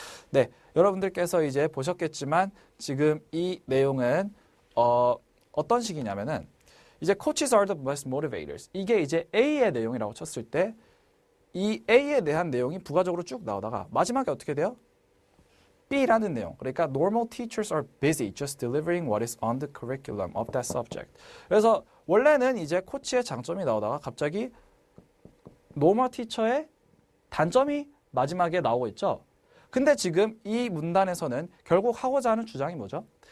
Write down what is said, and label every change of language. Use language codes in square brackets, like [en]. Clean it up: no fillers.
[ko] 네, 여러분들께서 이제 보셨겠지만 지금 이 내용은 어떤 식이냐면은 이제 [en] coaches are the best motivators. [ko] 이게 이제 A의 내용이라고 쳤을 때 이 A에 대한 내용이 부가적으로 쭉 나오다가 마지막에 어떻게 돼요? B라는 내용. [en] 그러니까 normal teachers are busy just delivering what is on the curriculum of that subject. [ko] 그래서 원래는 이제 코치의 장점이 나오다가 갑자기 normal teacher의 단점이 마지막에 나오고 있죠. 근데 지금 이 문단에서는 결국 하고자 하는 주장이 뭐죠?